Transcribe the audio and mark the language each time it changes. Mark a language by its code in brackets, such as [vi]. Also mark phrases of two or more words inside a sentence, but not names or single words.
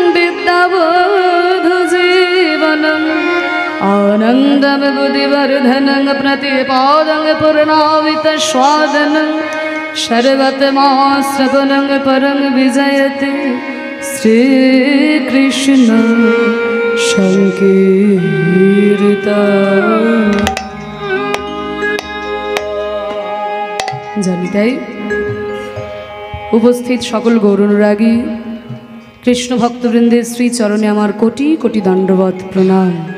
[sa] विद्यावधुजीवनम् आनन्दविबुधिवर्धनं प्रतिपादं पूर्णावितस्वादनं सर्वतमाश्रवणं परं विजयते श्रीकृष्ण সংকীর্তন। [bn] জানি তাই উপস্থিত সকল গৌরানুরাগী কৃষ্ণ ভক্তবৃন্দের শ্রী চরণে আমার কোটি কোটি দণ্ডবত প্রণাম।